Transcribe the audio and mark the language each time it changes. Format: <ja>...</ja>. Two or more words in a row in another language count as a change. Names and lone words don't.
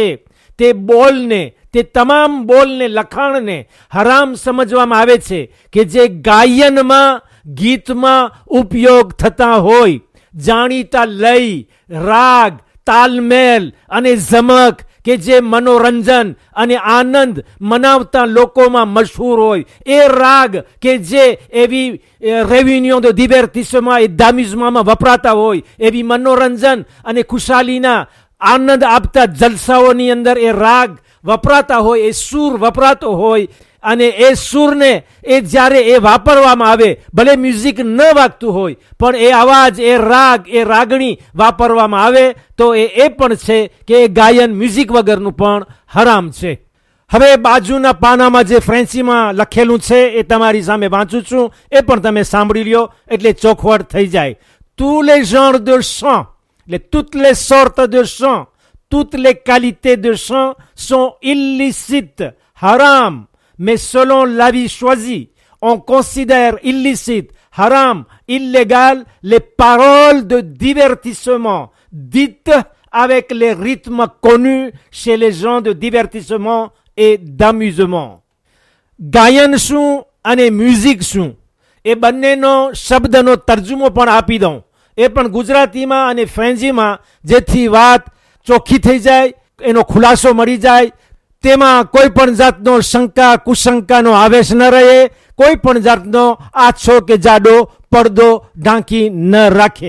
<gu>તે બોલને, તે તમામ બોલને, લખાણને હરામ સમજવામાં આવે છે કે જે ગાયનમાં, ગીતમાં ઉપયોગ થતા હોય. જાણીતા લય, રાગ, તાલમેલ અને ઝમક કે જે મનોરંજન અને આનંદ મનાવતા લોકોમાં મશહૂર હોય. એ રાગ કે જે એવી રેવિન્યો</gu> <fr>de divertissement et d'amusement</fr> <gu>માં વપરાતા હોય, એવી મનોરંજન અને ખુશાલીના આનંદ આપતા જલસાઓની અંદર એ રાગ વપરાતા હોય, એ સૂર વપરાતો હોય. અને એ સૂરને એ જ્યારે એ વાપરવામાં આવે, ભલે મ્યુઝિક ન વાગતું હોય, પણ એ અવાજ, એ રાગ, એ રાગણી વાપરવામાં આવે તો એ પણ છે કે એ ગાયન મ્યુઝિક વગરનું પણ હરામ છે. હવે બાજુના પાનામાં જે ફ્રેન્ચીમાં લખેલું છે એ તમારી સામે વાંચું છું, એ પણ તમે સાંભળી લ્યો એટલે ચોખવટ થઈ જાય.</gu> <fr>tous les genres de chant, toutes les sortes de chant, toutes les qualités de chant sont illicites, haram, mais selon l'avis choisi, on considère illicite, haram, illégal les paroles de divertissement dites avec les rythmes connus chez les gens de divertissement et d'amusement.</fr> <gu>ગાયન શું અને મ્યુઝિક શું એ બંનેનો શબ્દનો તર્જુમો પણ આપી દઉં, એ પણ ગુજરાતીમાં અને ફ્રેન્ચીમાં, જેથી વાત ચોખ્ખી થઈ જાય, એનો ખુલાસો મળી જાય. તેમાં કોઈ પણ જાતનો શંકા કુશંકાનો આવેશ ન રહે, કોઈ પણ જાતનો આછો કે જાડો પડદો ઢાંકી ન રાખે.</gu>